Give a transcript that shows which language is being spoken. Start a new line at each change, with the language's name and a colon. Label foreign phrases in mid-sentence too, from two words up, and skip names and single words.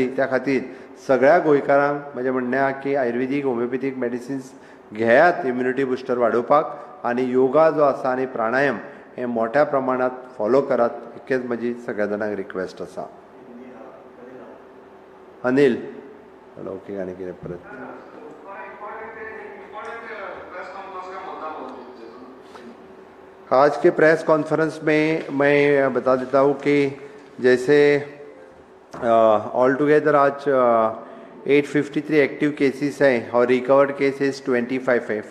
Konkani: त्या खातीर सगळ्या गोंयकारांक म्हजें म्हणणें आसा की आयुर्वेदीक
English: homeopathic medicines
Konkani: घेयात
English: immunity booster
Konkani: वाडोवपाक आनी योगा जो आसा आनी प्राणायाम हे मोठ्या प्रमाणात फॉलो करात. इतकेच म्हजी सगळ्या जाणांक रिक्वेस्ट आसा.
Hindi: अनिल ओके
Konkani: आनी कितें परत
Hindi: आज के प्रेस कॉन्फ्रेंस में मैं बता देता हूँ कि जैसे
English: all together
Hindi: आज 853
English: active cases
Hindi: हैं और
English: recovered cases
Hindi: 25 है.